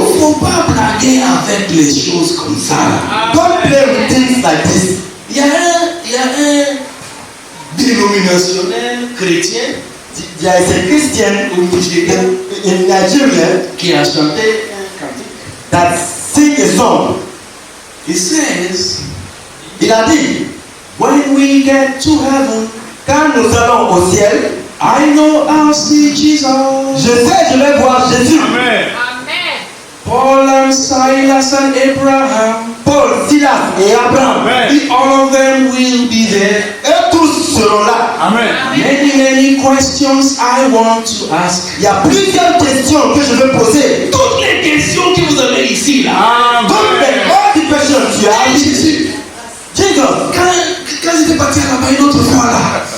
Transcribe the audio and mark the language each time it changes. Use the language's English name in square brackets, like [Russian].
[French] ne faut pas blaguer avec les choses comme ça. [English] don't play with things like this. [French] Il y a un dénominationnel chrétien [English] There is a Christian [French] au Nigeria [English] in Nigeria [French] qui a chanté un cantique. [English] that sing a song. He says, [French] Il a dit, [English] when we get to heaven, [French] quand nous allons au ciel, [English] I know I'll see Jesus. [French] je sais, je vais voir Jésus. Amen. [English] Paul and Silas and Abraham, [French] Paul, Silas et Abraham, Amen. [English] all of them will be there. [French] eux tous seront là. Amen. [English] Many questions I want to ask. [French] Il y a plusieurs questions que je veux poser. Toutes les questions que vous avez ici là. Amen. [English] All the questions you Hey, have. [French] Jésus, [English] Jesus, [French] quand j'étais parti là-bas une autre fois là,